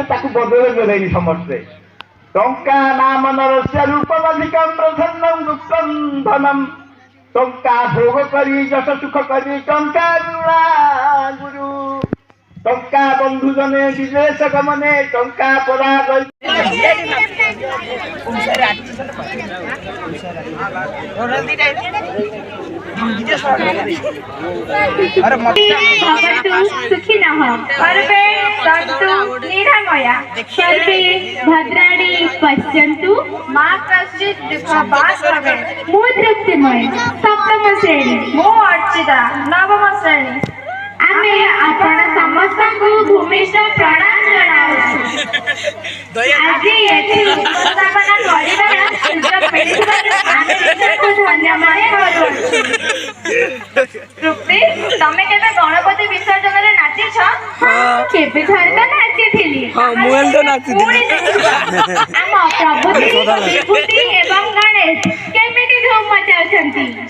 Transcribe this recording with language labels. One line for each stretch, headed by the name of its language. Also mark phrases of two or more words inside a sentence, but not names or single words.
Odia: ତାକୁ ବଦଳେଇ ଦେଲେଣି ସମସ୍ତେ।
Sanskrit: ଟଙ୍କା ନାମ ନରସ୍ୟ ରୂପମଧିକଂ ପ୍ରସନ୍ନଂ ଗୁପ୍ତଂ ଧନମ୍।
Odia: ଟଙ୍କା ଭୋଗ କରି ଯଶ ସୁଖ କରି ଟଙ୍କା ଗୁଣା ଗୁରୁ। ଟଙ୍କା ବନ୍ଧୁ ଜନେ ବିଦେଶ ଗମନେ ଟଙ୍କା ପରାଗ।
Sanskrit: सुखी नः सर्वे सन्तु निरामया सर्वे भद्राणि पश्यन्तु मा कश्चित् दुःखभाग् भवेत्।
Odia: ମୁଁ ତୃପ୍ତିମୟ ସପ୍ତମ ଶ୍ରେଣୀ, ମୁଁ ଅର୍ଚ୍ଚିତା ନବମ ଶ୍ରେଣୀ। ଆମେ ଆପଣ ସମସ୍ତଙ୍କୁ ଭୂମିଷ୍ଠ ପ୍ରଣାମ ଜଣାଉଛୁ। ଆଜି ଏଠି ଉପସ୍ଥାପନା କରିବାର ସୁଯୋଗ ମିଳିଥିବାରୁ ଆମେ ନିଜକୁ ଧନ୍ୟମନେ କରୁଅଛୁ। ତୃପ୍ତି, ତମେ କେବେ ଗଣପତି ବିସର୍ଜନରେ ନାଚିଛ? କେବେ ଥରେ ତ ନାଚିଥିଲି। ଆମ ପ୍ରଭୁତି ବିଭୂତି ଏବଂ ଗଣେଶ କେମିତି ଧୁମ୍ ମଚାଉଛନ୍ତି।